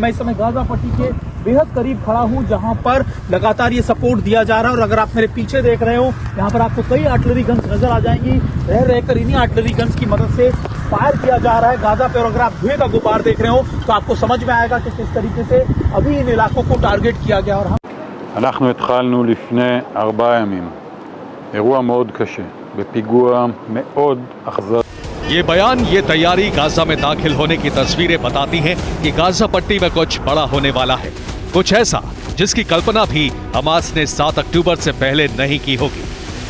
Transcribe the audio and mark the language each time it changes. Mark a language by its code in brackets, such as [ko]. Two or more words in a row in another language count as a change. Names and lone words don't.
[hi] मैं इस समय गाजा पट्टी के बेहद करीब खड़ा हूं, जहां पर लगातार ये सपोर्ट दिया जा रहा है। और अगर आप मेरे पीछे देख रहे हो, यहाँ पर आपको कई [en] artillery guns [hi] नजर आ जाएंगी। रहकर इन्हीं [en] artillery guns [hi] की मदद से फायर किया जा रहा है गाजा पे। और अगर आप धुएं का गुबार देख रहे हो तो आपको समझ में आएगा कि किस तरीके से अभी इन इलाकों को टारगेट किया गया। और [he] אנחנו התחלנו לפני 4 ימים אירוע מאוד קשה בפיגוע מאוד אכזרי। [hi] ये बयान, ये तैयारी गाजा में दाखिल होने की तस्वीरें बताती हैं कि गाजा पट्टी में कुछ बड़ा होने वाला है, कुछ ऐसा जिसकी कल्पना भी हमास ने 7 अक्टूबर से पहले नहीं की होगी।